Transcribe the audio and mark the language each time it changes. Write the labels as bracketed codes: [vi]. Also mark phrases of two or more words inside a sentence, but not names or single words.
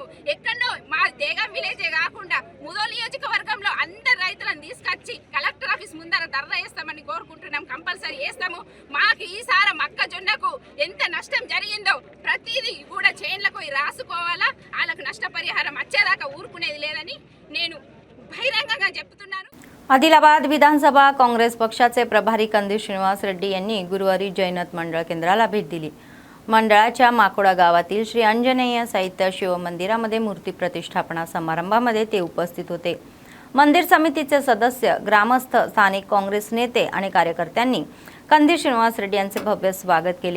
[te] ఎక్కడో మా దేగం విలేజే కాకుండా ముదోల్ నియోజకవర్గంలో అందరు రైతులను తీసుకొచ్చి [en] collector office [te] ముందర ధర్నా చేస్తామని కోరుకుంటున్నాం. కంపల్సరీ చేస్తాము. మాకు ఈసారి మొక్కజొన్నకు ఎంత నష్టం జరిగిందో ప్రతిదీ కూడా చేన్లకు రాసుకోవాలా. వాళ్ళకు నష్టపరిహారం వచ్చేదాకా ఊరుకునేది లేదని నేను బహిరంగంగా చెప్తున్నాను. [mr] आदिलाबाद विधानसभा काँग्रेस पक्षाचे प्रभारी कंदील श्रीनिवास रेड्डी यांनी गुरुवारी जैनत मंडळ केंद्राला भेट दिली. मंडळाच्या माकोडा गावातील श्री अंजनेय साहित्य शिवमंदिरामध्ये मूर्ती प्रतिष्ठापना समारंभामध्ये ते उपस्थित होते. मंदिर समितीचे सदस्य, ग्रामस्थ, स्थानिक काँग्रेस नेते आणि कार्यकर्त्यांनी कंदील श्रीनिवास रेड्डी यांचे भव्य स्वागत केले.